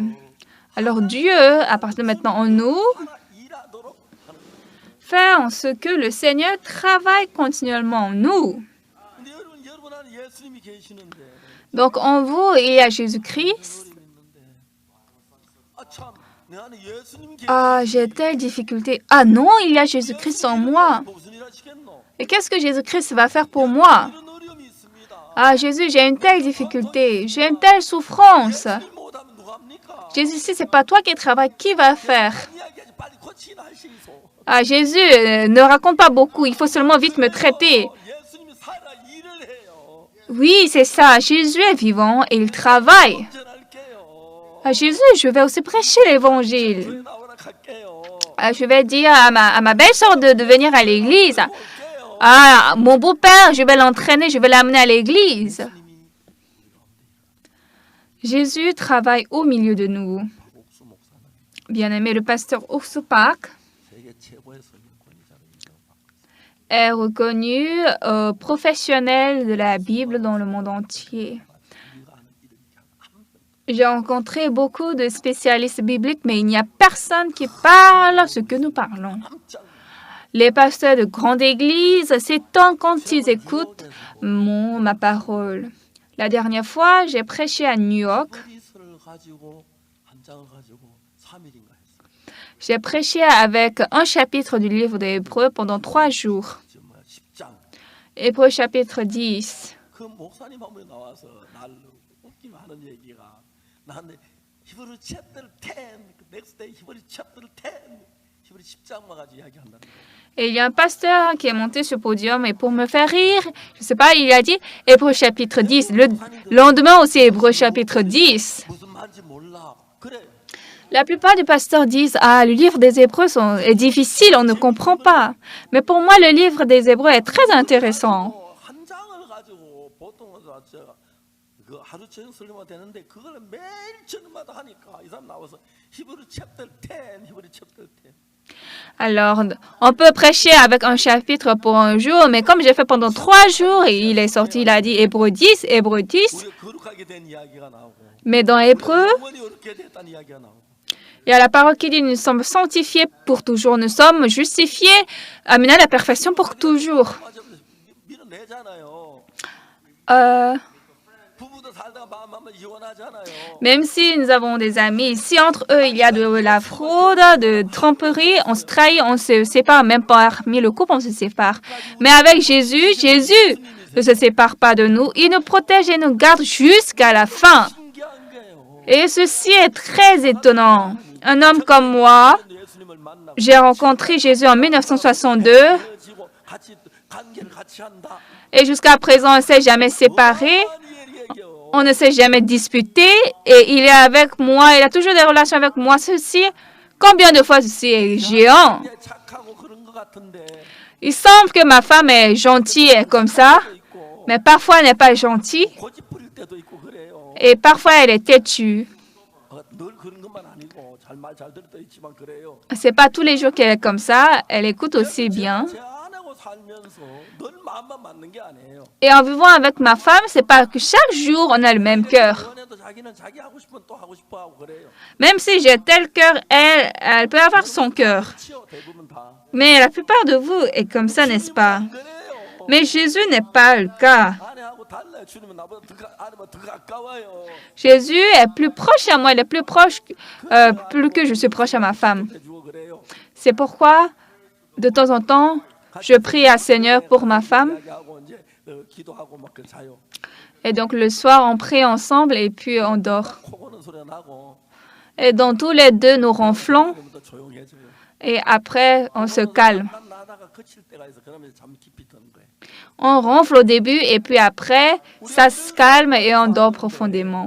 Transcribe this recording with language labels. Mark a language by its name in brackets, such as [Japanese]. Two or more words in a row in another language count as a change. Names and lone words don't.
[French] Alors Dieu, à partir de maintenant en nous, [Korean] 일하도록 하는 거예요. [French] fait en ce que le Seigneur travaille continuellement en nous. [Korean] 근데 여러분 안에 예수님이 계시는데 [French] Donc en vous, il y a Jésus-Christ. [Korean] 있는데 아참 내 안에 예수님이 [French] Ah, j'ai telle difficulté. Ah non, il y a Jésus-Christ en moi. [Korean] 무슨 일 하시겠노? [French] Et qu'est-ce que Jésus-Christ va faire pour moi? [Korean] 이런 어려움이 있습니다. [French] Ah, Jésus, j'ai une telle difficulté, j'ai une telle souffrance. [Korean] 예수님 못하면 누가 합니까? [French] Jésus, si ce n'est pas toi qui travailles, qui va faire? [Korean] 이야기하지 빨리 고치나 할 수 있어. [French] Ah, Jésus, ne raconte pas beaucoup, il faut seulement vite me traiter. [Korean] 예수님이 살아 일을 해요. [French] Oui, c'est ça, Jésus est vivant et il travaille. [Korean] 전할게요. [French] Ah, Jésus, je vais aussi prêcher l'évangile. [Korean] 교회 나오라 갈게요. [French] Ah, je vais dire à ma belle-sœur de venir à l'église. [Korean] 올게요. [French] Ah, mon beau-père, je vais l'entraîner, je vais l'amener à l'église. Jésus travaille au milieu de nous. [Korean] 옥수 목사는 [French] Bien-aimé, le pasteur Ursu Park [Korean] 세계 최고의 성경권위자로 인정받고 [French] est reconnu professionnel de la Bible dans le monde entier. [Korean] 우리가 아는 이름이 한 명. [French] J'ai rencontré beaucoup de spécialistes bibliques, mais il n'y a personne qui parle ce que nous parlons. [Korean] 깜짝 [French] Les pasteurs de grande église s'étonnent quand ils écoutent ma parole. La dernière fois, j'ai prêché à New York. [Korean] 머리수를 가지고 한 장을 가지고 3일인가 했어요. [French] J'ai prêché avec un chapitre du livre des Hébreux pendant 3 jours. [Korean] 10장. [French] Hébreux chapitre 10. [Korean] 그 목사님 한 분이 나와서 날 웃기면 하는 얘기가 나한테 히브리 챕터 10, [English] next day [Korean] 히브리 챕터 10, 히브리 10장만 가지고 이야기한다는 거예요. [French] Et il y a un pasteur qui est monté sur le podium et pour me faire rire, je ne sais pas, il a dit Hébreux chapitre 10. Le lendemain aussi, Hébreux chapitre 10. [Korean] 무슨 말인지 몰라. 그래. [French] La plupart des pasteurs disent Ah, le livre des Hébreux est difficile, on ne comprend pas. Mais pour moi, le livre des Hébreux est très intéressant. [Korean] 한 장을 가지고 보통은 그 하루 저녁 설교가 되는데 그걸 매일 저녁마다 하니까 이 사람 나와서 히브리 챕터 10, 히브리 챕터 10. [French] Alors, on peut prêcher avec un chapitre pour un jour, mais comme j'ai fait pendant 3 jours, et il est sorti, il a dit Hébreux 10, Hébreux 10. [Korean] 우리가 거룩하게 된 이야기가 나오고 [French] Mais dans Hébreux, [Korean] 영원히 어렵게 됐다는 이야기가 나오고. [French] il y a la parole qui dit nous sommes sanctifiés pour toujours, nous sommes justifiés, amenés à la perfection pour toujours. [Korean] 맞아 밀어내잖아요. 부부도 살다가 마음 이혼하잖아요. [French] Même si nous avons des amis, si entre eux il y a de la fraude, de tromperie, on se trahit, on se sépare, même parmi le couple on se sépare. Mais avec Jésus, Jésus ne se sépare pas de nous, il nous protège et nous garde jusqu'à la fin. [Korean] 신기한 게요. [French] Et ceci est très étonnant. Un homme comme moi, [Korean] 예수님을 만나고 [French] j'ai rencontré Jésus en 1962 [Korean] 헤어지고 같이 관계를 같이 한다. [French] et jusqu'à présent on ne s'est jamais séparé. On ne s'est jamais disputé et il est avec moi, il a toujours des relations avec moi. Ceci, combien de fois ceci est géant? [Korean] 착하고 그런 것 같은데 [French] Il semble que ma femme est gentille comme ça, mais parfois elle n'est pas gentille. [Korean] 고집 부릴 때도 있고 그래요. [French] Et parfois, elle est têtue. [Korean] 늘 그런 것만 아니고 잘 들을 때 있지만 그래요. [French] C'est pas tous les jours qu'elle est comme ça. Elle écoute aussi bien. [Korean] 제 아내하고 살면서 늘 마음만 맞는 게 아니에요. [French] Et en vivant avec ma femme, c'est pas que chaque jour, on a le même cœur. [Korean] 연애도 자기는 자기 하고 싶으면 또 하고 싶어 하고 그래요. [French] Même si j'ai tel cœur, elle peut avoir son cœur. [Korean] 그렇지요, 대부분 다. [French] Mais la plupart de vous est comme ça, n'est-ce pas? [Korean] 안 그래요. [French] Mais Jésus n'est pas le cas. [Korean] 아내하고 달라요. 주님은 나보다 아내보다 더 가까워요. [French] Jésus est plus proche à moi, il est plus proche, plus que je suis proche à ma femme. [Korean] 해주고 그래요. [French] C'est pourquoi, de temps en temps, je prie à Seigneur pour ma femme. [Korean] 이야기하고 이제 기도하고 막 자요. [French] Et donc le soir, on prie ensemble et puis on dort. [Korean] 코 고는 소리가 나고 [French] Et donc tous les deux, nous ronflons [Korean] 그러면 조용해져요. [French] et après, on se calme. [Korean] 잠깐 나다가 그칠 때가 있어. 그러면 잠 깊이 드는 거예요. [French] On ronfle au début et puis après, ça se calme et on dort profondément.